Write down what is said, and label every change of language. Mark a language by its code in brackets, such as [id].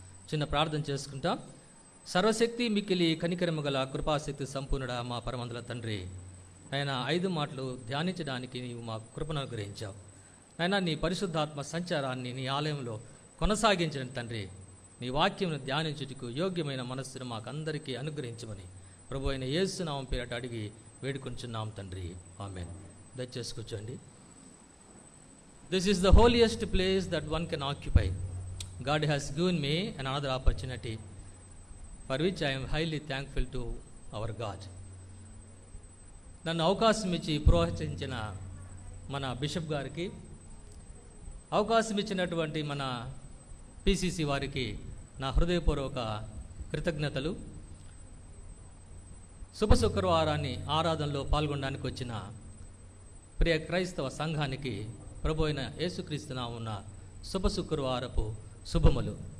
[te] చిన్న ప్రార్థన చేసుకుంటాం. సర్వశక్తి మిక్కిలి కనికరము గల కృపాశక్తి సంపూర్ణుడా మా పరమందుల తండ్రి, ఆయన 5 మాటలు ధ్యానించడానికి నీవు మా కృపను అనుగ్రహించావు. అయినా నీ పరిశుద్ధాత్మ సంచారాన్ని నీ ఆలయంలో కొనసాగించిన తండ్రి, నీ వాక్యమును ధ్యానించుటకు యోగ్యమైన మనస్సును మాకందరికీ అనుగ్రహించమని ప్రభు అయిన యేసు నామం పేరట అడిగి వేడుకొంచున్నాం తండ్రి, ఆమేన్. దయచేసి కూర్చోండి. [en] This is the holiest place that one can occupy. God has given me another opportunity for which I am highly thankful to our God. [te] నన్ను అవకాశం ఇచ్చి ప్రోత్సహించిన మన బిషప్ గారికి, అవకాశం ఇచ్చినటువంటి మన పిసిసి వారికి నా హృదయపూర్వక కృతజ్ఞతలు. శుభ శుక్రవారాన్ని ఆరాధనలో పాల్గొనడానికి వచ్చిన ప్రియ క్రైస్తవ సంఘానికి ప్రభు అయిన యేసుక్రీస్తు నామమున శుభ శుక్రవారపు శుభములు.